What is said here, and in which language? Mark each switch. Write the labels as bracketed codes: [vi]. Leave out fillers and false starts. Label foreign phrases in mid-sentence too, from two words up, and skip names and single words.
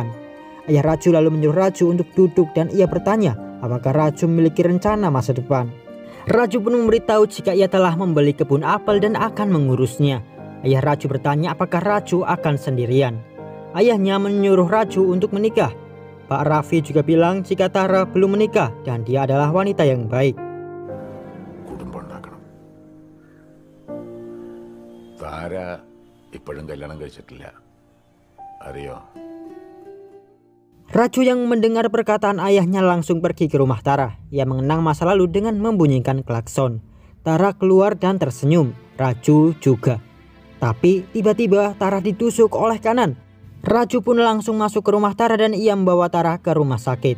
[id] Ayah Raju lalu menyuruh Raju untuk duduk dan ia bertanya apakah Raju memiliki rencana masa depan. Raju pun memberitahu jika ia telah membeli kebun apel dan akan mengurusnya. Ayah Raju bertanya apakah Raju akan sendirian. Ayahnya menyuruh Raju untuk menikah. Pak Raffi juga bilang jika Tara belum menikah dan dia adalah wanita yang baik. [ml] കുടുംബമുണ്ടാക്കണം. താര ഇപ്പോഴും കല്യാണം കഴിച്ചിട്ടില്ല. അറിയോ? [id] Raju yang mendengar perkataan ayahnya langsung pergi ke rumah Tara. Ia mengenang masa lalu dengan membunyikan klakson. Tara keluar dan tersenyum. Raju juga. Tapi tiba-tiba Tara ditusuk oleh Kanan. Raju pun langsung masuk ke rumah Tara dan ia membawa Tara ke rumah sakit.